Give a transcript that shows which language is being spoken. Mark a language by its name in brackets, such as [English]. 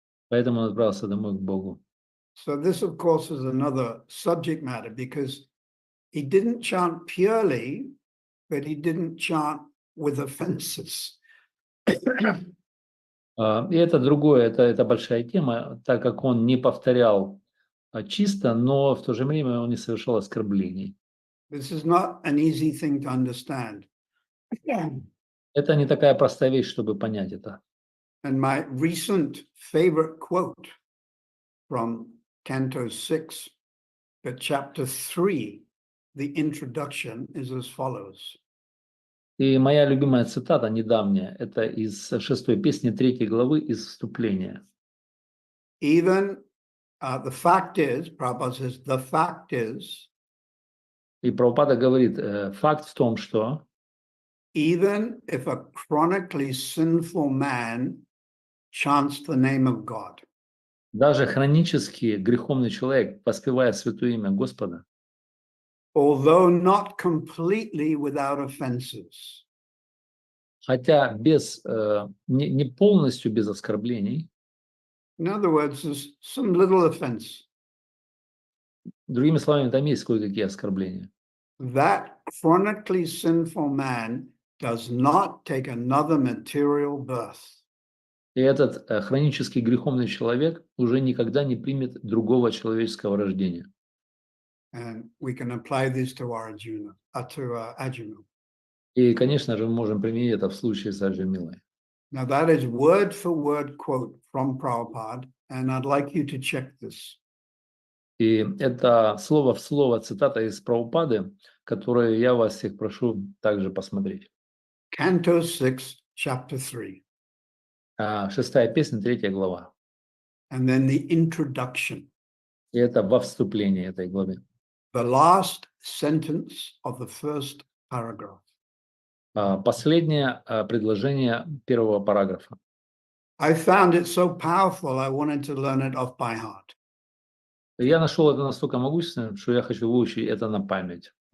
[Russian] Поэтому он отправился домой к Богу. [English] So this, of course, is another subject matter because he didn't chant purely, but he didn't chant with offenses. [Russian] И это другое, это большая тема, так как он не повторял чисто, но в то же время он не совершал оскорблений. [English] This is not an easy thing to understand. [Russian] Это не такая простая вещь, чтобы понять это. [English] And my recent favorite quote from Canto 6, but chapter 3, the introduction is as follows. [Russian] И моя любимая цитата недавняя, это из 6-й песни 3 главы, из вступления. [English] Even the fact is, Prabhupada says, the fact is, [Russian] И Прабхупада говорит, факт в том, что [English] even if a chronically sinful man chants the name of God, [Russian] даже хронически греховный человек, воспевая святое имя Господа, [English] although not completely without offenses, [Russian] хотя не полностью без оскорблений, [English] in other words, there's some little offense, [Russian] другими словами, там есть кое-какие оскорбления. [English] that chronically sinful man does not take another material birth. [Russian] И этот хронически греховный человек уже никогда не примет другого человеческого рождения. [English] And we can apply this to Arjuna, to Ajamil. [Russian] И, конечно же, мы можем применить это в случае с Аджамилой. [English] Now that is word for word quote from Prabhupada, and I'd like you to check this. [Russian] И это слово в слово цитата из Прабхупады, которую я вас всех прошу также посмотреть. [English] Canto 6, chapter 3. [Russian] 6-я песня, 3 глава. [English] And then the introduction. [Russian] И это во вступлении этой главы. [English] The last sentence of the first paragraph. [Russian] Последнее предложение первого параграфа. [English] I found it so powerful, I wanted to learn it off by heart. [Russian] Я нашел это настолько могущественным, что я хочу выучить это на память.